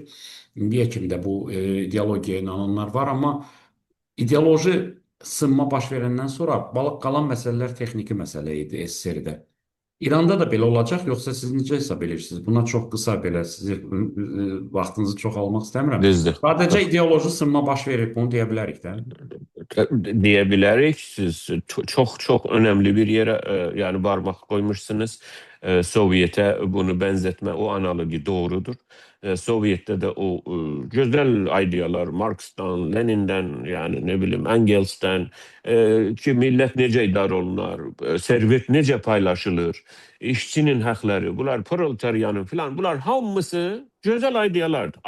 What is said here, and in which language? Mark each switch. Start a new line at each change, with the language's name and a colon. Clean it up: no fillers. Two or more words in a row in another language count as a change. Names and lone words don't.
Azerbaijani: İndiyə kimi də bu ideologiyaya inananlar var, amma ideoloji sınma baş verəndən sonra qalan məsələlər texniki məsələ idi SSR-də. İranda da belə olacaq, yoxsa siz necə hesab edirsiniz? Buna çox qısa belə sizi vaxtınızı çox almaq istəmirəm. Düzdür. Sadəcə ideoloji sınma baş verib, bunu deyə bilərik də.
Turkish: Diyebilirik. Siz çok çok önemli bir yere yani parmak koymuşsunuz. Sovyet'e bunu benzetme, o analoji doğrudur. Sovyet'te de o güzel idealar Marx'tan, Lenin'den yani ne bileyim Engels'ten ki millet nece idare olunur, servet nece paylaşılır, işçinin hakları, bunlar proletaryanın falan bunlar hamısı güzel idealardır.